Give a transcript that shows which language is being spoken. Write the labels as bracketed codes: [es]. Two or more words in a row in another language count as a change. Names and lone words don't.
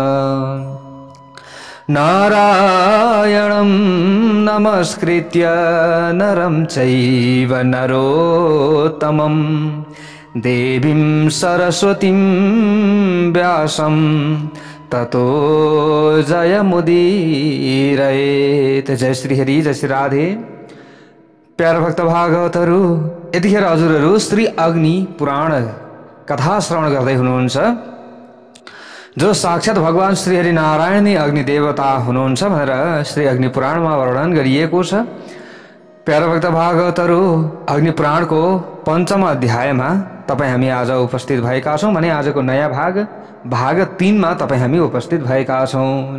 [sa] नारायणं नमस्कृत्य नरं चैव नरोत्तमं देवीं सरस्वतीं व्यासं ततो जयमुदीरयेत्। [ne] जय श्री हरि, जय श्री राधे। प्यार भक्त भागवतहरू, यतिखेर हजुरहरू श्री अग्नि पुराण कथा श्रवण गर्दै हुनुहुन्छ, जो साक्षात भगवान श्री हरि नारायण नै अग्नि देवता हुनुहुन्छ भनेर श्री अग्नि पुराणमा वर्णन गरिएको छ। प्यार भक्त भागवतहरू, अग्नि पुराणको पञ्चम अध्यायमा तपाईँ हामी आज उपस्थित भएका छौँ भने आजको नयाँ भाग 3 मा तपाईँ हामी उपस्थित भएका छौँ।